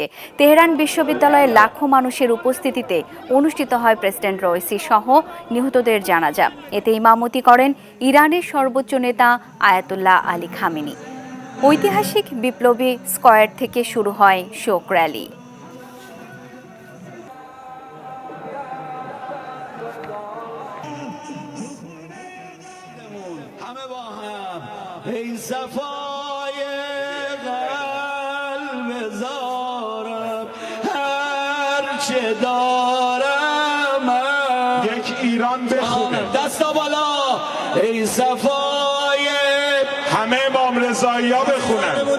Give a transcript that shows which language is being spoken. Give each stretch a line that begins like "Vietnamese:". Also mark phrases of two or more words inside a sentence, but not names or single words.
Bangla: তেহরান বিশ্ববিদ্যালয়ে লাখো মানুষের উপস্থিতিতে অনুষ্ঠিত হয় প্রেসিডেন্ট রইসি সহ নিহতদের জানাজা। এতে ইমামতি করেন ইরানের সর্বোচ্চ নেতা আয়াতুল্লাহ আলী খামেনি। ঐতিহাসিক বিপ্লবী স্কয়ার থেকে শুরু হয় শোক র্যালি।
Persian: ای صفای قلب زارم هر چه دارم یک ایران بخونه دستا بالا ای صفای همه امام رضایی ها بخونن